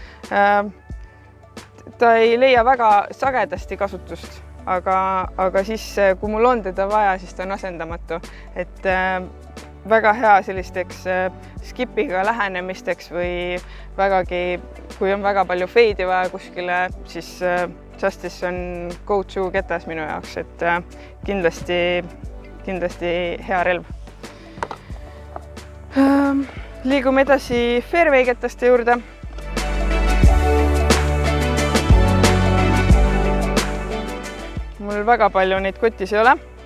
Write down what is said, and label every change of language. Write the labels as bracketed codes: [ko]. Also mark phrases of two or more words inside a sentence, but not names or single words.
[et] Ta ei leia väga sagedasti kasutust, aga siis, kui mul on teda vaja, siis ta on asendamatu. Et väga hea sellisteks skipiga lähenemisteks või vägagi, kui on väga palju feidi vaja kuskile, siis Justice on go-to ketas minu jaoks, et kindlasti hea relv. Liigume edasi fairway ketaste juurde. Mul väga palju neid kotis ei ole.